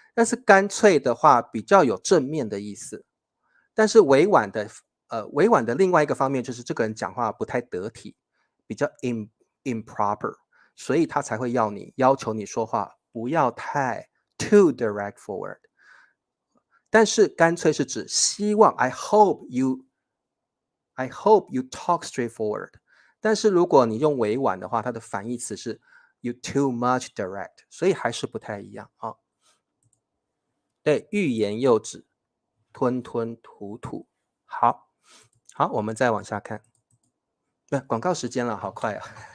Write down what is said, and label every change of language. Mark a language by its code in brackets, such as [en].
[zh] 但是干脆的话比较有正面的意思。但是委婉的另外一个方面就是这个人讲话不太得体，比较 improper， 所以他才会要求你说话不要太 [en] too direct forward。 [zh] 但是干脆是指希望 [en] I hope you talk straightforward。 [zh] 但是如果你用委婉的话，它的反义词是 [en] you too much direct， [zh] 所以还是不太一样啊。对，欲言又止，吞吞吐吐。好，我们再往下看。广告时间了，好快啊！